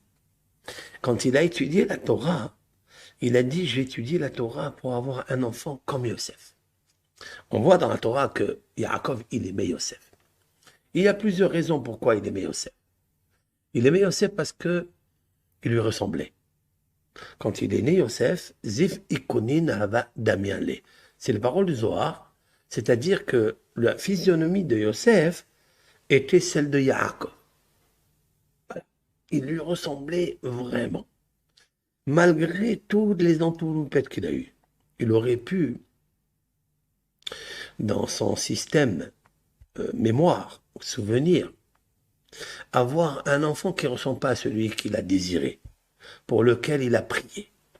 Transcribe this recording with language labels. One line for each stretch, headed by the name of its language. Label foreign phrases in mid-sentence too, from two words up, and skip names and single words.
French: Quand il a étudié la Torah, il a dit, j'ai étudié la Torah pour avoir un enfant comme Yosef. On voit dans la Torah que Yaakov, il aimait Yosef. Il y a plusieurs raisons pourquoi il aimait Yosef. Il aimait Yosef parce que il lui ressemblait. Quand il est né, Yosef, Zif ikonin hava damianle. C'est la parole du Zohar, c'est-à-dire que la physionomie de Yosef était celle de Yaakov. Voilà. Il lui ressemblait vraiment. Malgré toutes les entourloupettes qu'il a eues, il aurait pu, dans son système mémoire, souvenir, avoir un enfant qui ne ressemble pas à celui qu'il a désiré, pour lequel il a prié.